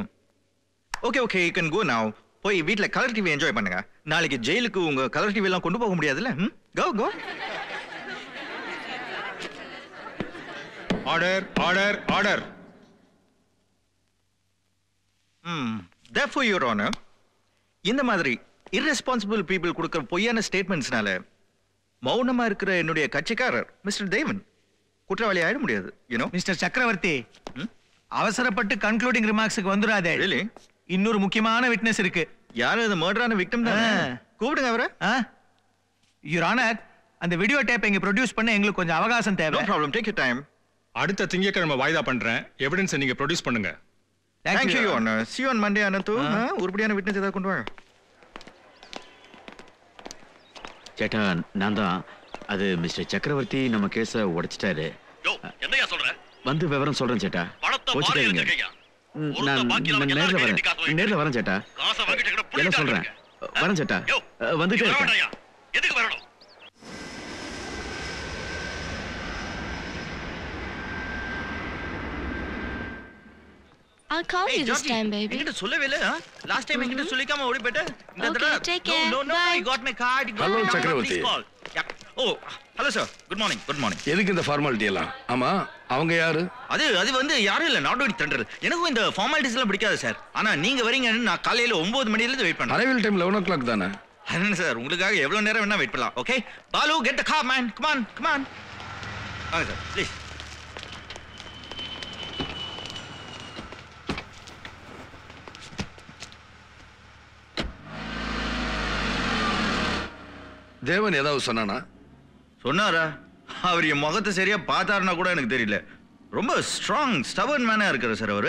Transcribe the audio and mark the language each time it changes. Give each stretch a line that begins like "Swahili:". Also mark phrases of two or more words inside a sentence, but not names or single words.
English: ஓகே you can go now.
Tamil: போய் வீட்ல கலர் டிவி என்ஜாய் பண்ணுங்க. நாளைக்கு ஜெயிலுக்கு உங்க கலர் டிவி எல்லாம் கொண்டு போக முடியாதுல்ல.
English: go. order. Therefore, Your Honor,
Tamil: இந்த மாதிரி
English: irresponsible people
Tamil: கொடுக்கிற பொய்யான ஸ்டேட்மெண்ட்ஸ்னால மௌனமா இருக்கிற என்னுடைய கட்சிக்காரர் மிஸ்டர் தேவன் குற்றவாளி ஆயிட முடியாது. மிஸ்டர் சக்கரவர்த்தி, அவசரப்பட்டு
English: concluding remarks
Tamil: வந்துராதே.
English: Really?
Tamil: இன்னொரு முக்கியமான விட்னஸ் இருக்கு. யாரு அந்த மர்டரான விக்டிம் தானே? கூப்பிடுங்க அவரை.
English: Your Honor,
Tamil: அந்த
English: video tape
Tamil: இங்க ப்ரொடியூஸ் பண்ண எங்களுக்கு கொஞ்சம் அவகாசம் தேவை.
English: No problem, take your time.
Tamil: அடுத்த திங்கட்கிழமை வாய்தா பண்றேன். எவிடன்ஸ் நீங்க ப்ரொடியூஸ் பண்ணுங்க.
English: Thank you, Your Honor. See you on Monday, Ananthu.
Tamil: உருப்படியான விட்னஸ் ஏதாவது கொண்டு வாங்க. சேட்டா, நான் தான். அது மிஸ்டர் சக்கரவர்த்தி நம்ம கேஸ உடைச்சிட்டாரு. என்னையா சொல்ற? வந்து விவரம் சொல்றேன் சேட்டா. போச்சுட்டீங்க. நான் நேர்ல வரேன் சேட்டா. என்ன சொல்றேன்? வரேன் சேட்டா. வந்துட்டே இருக்கேன். எதுக்கு வரணும்?
English: I'll call you this time, baby.
Tamil: என்கிட்ட சொல்லவே இல்ல. லாஸ்ட் டைம் என்கிட்ட சொல்லிக்காம ஓடி போய்ட்ட. இந்த
English: Okay,
Tamil: தடவை
English: take care. No, Bye. I got my card. Hello, Chakravarti. Oh, hello sir. Good morning.
Tamil: எதுக்கு இந்த ஃபார்மாலிட்டி எல்லாம்? ஆமா, அவங்க யாரு? அது வந்து யாரும் இல்ல, நாடோடி தண்டர். எனக்கும் இந்த ஃபார்மாலிட்டிஸ் எல்லாம் பிடிக்காது சார். ஆனா நீங்க வரீங்கன்னு நான் காலையில 9 மணில இருந்து வெயிட் பண்ணேன்.
English: arrival time
Tamil: 11 o'clock தானே? என்ன சார், உங்களுக்காக எவ்வளவு நேரம் வேணா வெயிட் பண்ணலாம்.
English: okay Balu, get the car man. Come on.
Tamil: வாங்க சார், ப்ளீஸ். தேவன் ஏதாவது சொன்னாரா? அவர் என் முகத்தை சரியா பார்த்தாருன்னா கூட எனக்கு தெரியல. ரொம்ப
English: strong stubborn man
Tamil: இருக்காரு சார் அவரு.